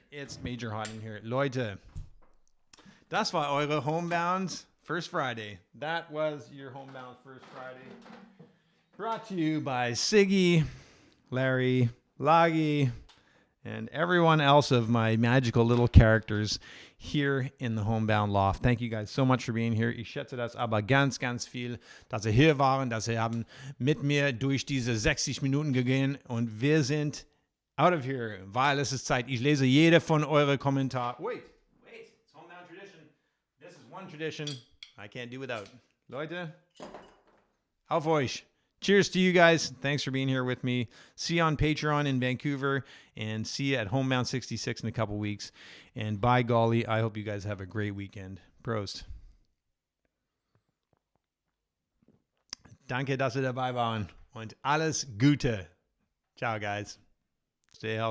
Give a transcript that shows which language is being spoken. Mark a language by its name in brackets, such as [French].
[English] It's major hot in here. [German] Leute, das war eure Homebound First Friday. [English] That was your Homebound First Friday. Brought to you by Siggy, Larry, Lagi, and everyone else of my magical little characters here in the Homebound Loft. Thank you guys so much for being here. [German] Ich schätze das aber ganz, ganz viel, dass ihr hier waren, dass ihr haben mit mir durch diese 60 Minuten gegangen und wir sind [English] out of here, [German] weil es ist Zeit. Ich lese jede von euren Kommentaren. [English] Wait, it's Homebound tradition. This is one tradition I can't do without. [German] Leute, auf euch. [English] Cheers to you guys. Thanks for being here with me. See you on Patreon in Vancouver and see you at Homebound 66 in a couple weeks. And by golly, I hope you guys have a great weekend. [German] Prost. Danke, dass ihr dabei waren und alles Gute. Ciao, [English] guys. Stay healthy.